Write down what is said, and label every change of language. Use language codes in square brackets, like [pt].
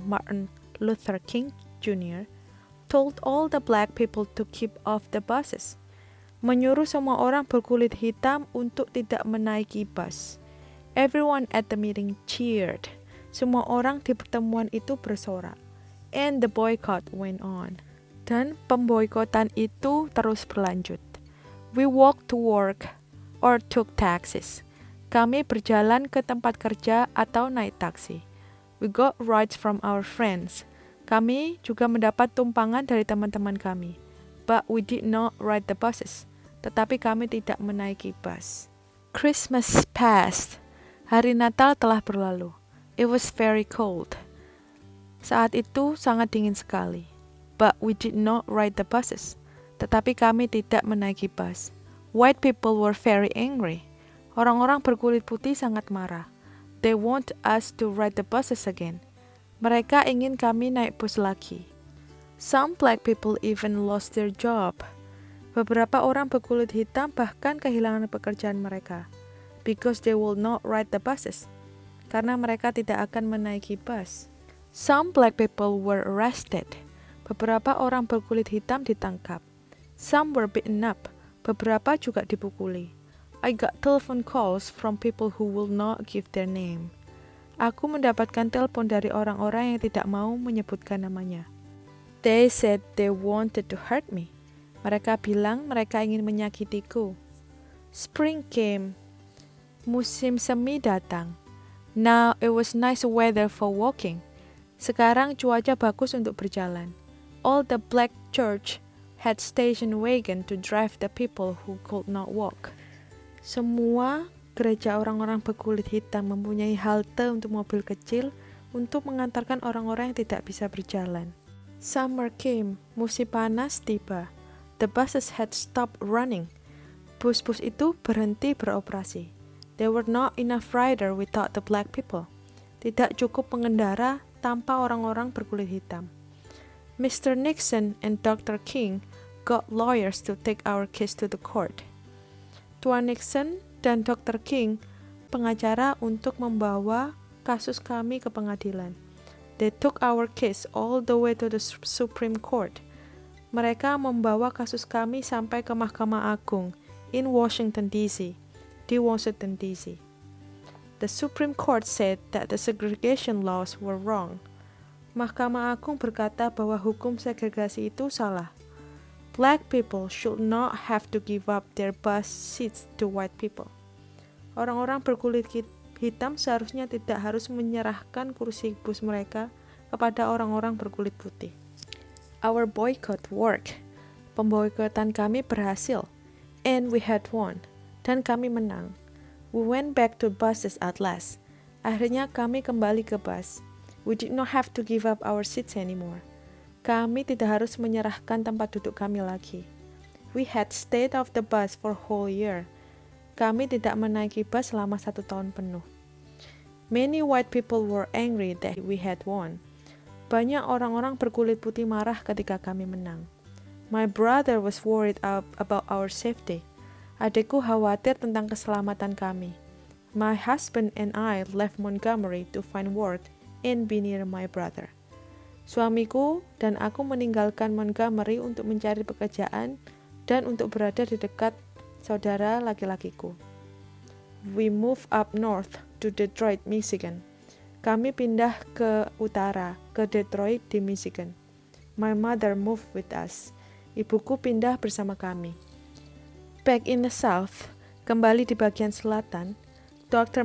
[en] Martin Luther King Jr. told all the black people to keep off the buses. [id] Menyuruh semua orang berkulit hitam untuk tidak menaiki bus. [en] Everyone at the meeting cheered. [id] Semua orang di pertemuan itu bersorak. [en] And the boycott went on. [id] Dan pemboikotan itu terus berlanjut. [en] We walked to work or took taxis. [id] Kami berjalan ke tempat kerja atau naik taksi. [en] We got rides from our friends. [id] Kami juga mendapat tumpangan dari teman-teman kami. [en] But we did not ride the buses. [id] Tetapi kami tidak menaiki bus. [en] Christmas passed. [id] Hari Natal telah berlalu. [en] It was very cold. [id] Saat itu sangat dingin sekali. [en] But we did not ride the buses. [id] Tetapi kami tidak menaiki bus. [en] White people were very angry. [id] Orang-orang berkulit putih sangat marah. [en] They want us to ride the buses again. [id] Mereka ingin kami naik bus lagi. [en] Some black people even lost their job. [id] Beberapa orang berkulit hitam bahkan kehilangan pekerjaan mereka. [en] Because they will not ride the buses. [id] Karena mereka tidak akan menaiki bus. [en] Some black people were arrested. [id] Beberapa orang berkulit hitam ditangkap. [en] Some were beaten up. [id] Beberapa juga dipukuli. [en] I got telephone calls from people who will not give their name. [id] Aku mendapatkan telepon dari orang-orang yang tidak mau menyebutkan namanya. [en] They said they wanted to hurt me. [id] Mereka bilang mereka ingin menyakitiku. [en] Spring came. [id] Musim semi datang. [en] Now it was nice weather for walking. [id] Sekarang cuaca bagus untuk berjalan. [en] All the black church had station wagon to drive the people who could not walk. [id] Semua gereja orang-orang berkulit hitam mempunyai halte untuk mobil kecil untuk mengantarkan orang-orang yang tidak bisa berjalan. [en] Summer came. [id] Musim panas tiba. [en] The buses had stopped running. [id] Bus-bus itu berhenti beroperasi. [en] There were not enough rider without the black people. [id] Tidak cukup pengendara tanpa orang-orang berkulit hitam. [en] Mr. Nixon and Dr. King got lawyers to take our case to the court. [id] Tuan Nixon dan Dr. King pengacara untuk membawa kasus kami ke pengadilan. [en] They took our case all the way to the Supreme Court. [id] Mereka membawa kasus kami sampai ke Mahkamah Agung [en] in Washington D.C. [id] di Washington D.C. [en] The Supreme Court said that the segregation laws were wrong. [id] Mahkamah Agung berkata bahwa hukum segregasi itu salah. [en] Black people should not have to give up their bus seats to white people. [id] Orang-orang berkulit hitam seharusnya tidak harus menyerahkan kursi bus mereka kepada orang-orang berkulit putih. [en] Our boycott worked. [id] Pemboikotan kami berhasil. [en] And we had won. [id] Dan kami menang. [en] We went back to buses at last. [id] Akhirnya kami kembali ke bus. [en] We did not have to give up our seats anymore. [id] Kami tidak harus menyerahkan tempat duduk kami lagi. [en] We had stayed off the bus for a whole year. [id] Kami tidak menaiki bus selama 1 tahun penuh. [en] Many white people were angry that we had won. [id] Banyak orang-orang berkulit putih marah ketika kami menang. [en] My brother was worried about our safety. [id] Adikku khawatir tentang keselamatan kami. [en] My husband and I left Montgomery to find work and be near my brother. Suamiku dan aku meninggalkan Montgomery untuk mencari pekerjaan dan untuk berada di dekat saudara laki-lakiku. We moved up north to Detroit, Michigan. Kami pindah ke utara, ke Detroit di Michigan. My mother moved with us. [id] Ibuku pindah bersama kami. [en] Back in the South, [id] kembali di bagian selatan, [en] Dr.